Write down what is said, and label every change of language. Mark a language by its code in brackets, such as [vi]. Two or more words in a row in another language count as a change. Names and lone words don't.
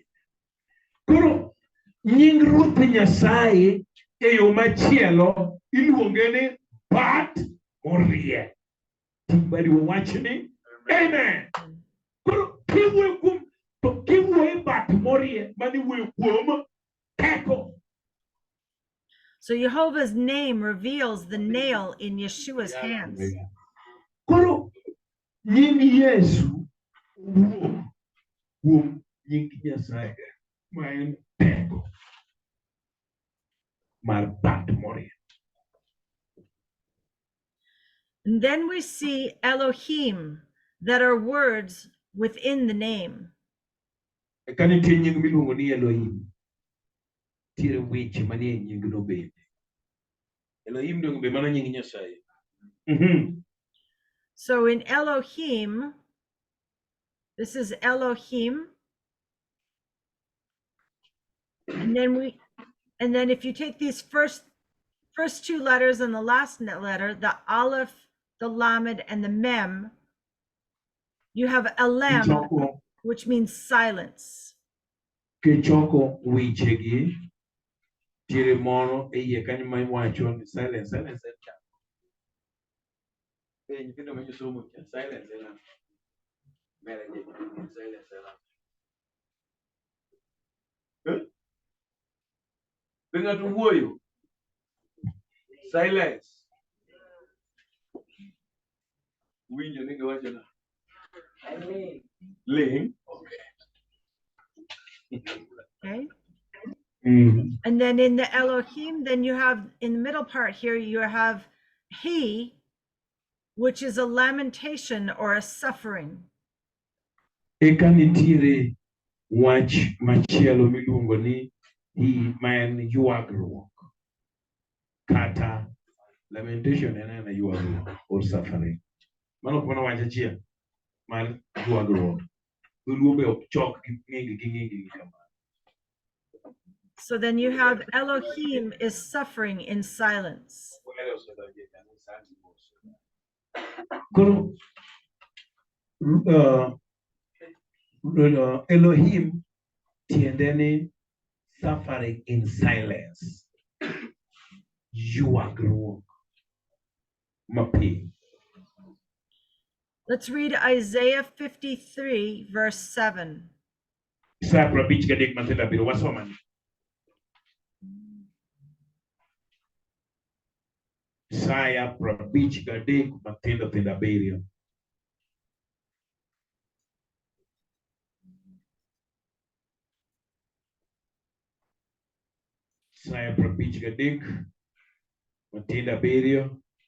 [luo] Koro nying Ruoth Nyasaye e yo machielo iluonge ni bad morie. Bari wach ni amen. Koro kiwuoyo kuom to kiwuoyo bat morie mani wuoyo kuom teko. [en] So Jehovah's name reveals the nail in Yeshua's hands. [luo] Koro nying Yesu wuok kuom nying Nyasaye ma en teko mar bat morie. [en] And then we see Elohim, that are words within the name. [luo] Kani tie nying miluongo ni Elohim. Tiere weche manie nying no bende. Elohim dong be mana nying Nyasaye. [en] So in Elohim, this is Elohim. And then if you take these first two letters and the last letter, the Aleph, the Lamed, and the Mem, you have Elem, which means silence. [luo] Kichoko wichegi tiere mono e iye kanyo ma iwacho ni silence en chako. Nyithindo ma somo silence en mere silence en Be ng'ato wuoyo. Silence. Winjo ni giwacho na. Ling. [en] Okay. Mm. And then in the Elohim, then you have in the middle part here, you have he, which is a lamentation or a suffering. [luo] Eka nitiere wach machielo miluongo ni hi man yuagruok kata lamentation en yuagruok [en] or suffering. [luo] Mano kono wach achiel mar yuagruok. Dholuo be ok chok gi ng'ingi kamano. [en] So then you have Elohim is suffering in silence. [luo] Koro Elohim tiende ni [en] suffering in silence. [luo] Yuagruok mapiny. [en] Let's read Isaiah 53, verse 7. [luo] Isaya 53 mathindo abiriyo wasoma. Isaya 53 mathindo abiriyo. Isaya 53 mathindo abiriyo.